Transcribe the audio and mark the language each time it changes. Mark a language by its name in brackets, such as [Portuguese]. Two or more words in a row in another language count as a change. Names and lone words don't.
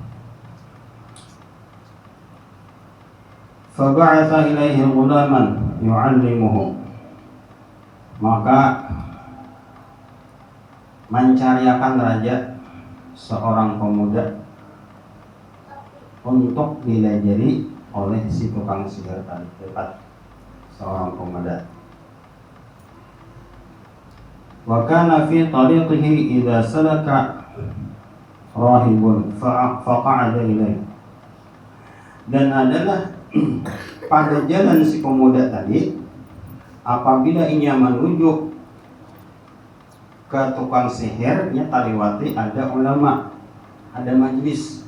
[Arabic] فبعث إليه غلاما يعلمه. [Banjar] Maka mencariakan raja seorang pemuda untuk dilajari oleh si tukang sihir tadi, tepat seorang pemuda. [Arabic] وكان في طريقه إذا سلك راهب فقعد إليه. [Banjar] Dan adalah pada jalan si pemuda tadi, apabila ia menuju ke tukang sihirnya taliwati ada ulama, ada majlis.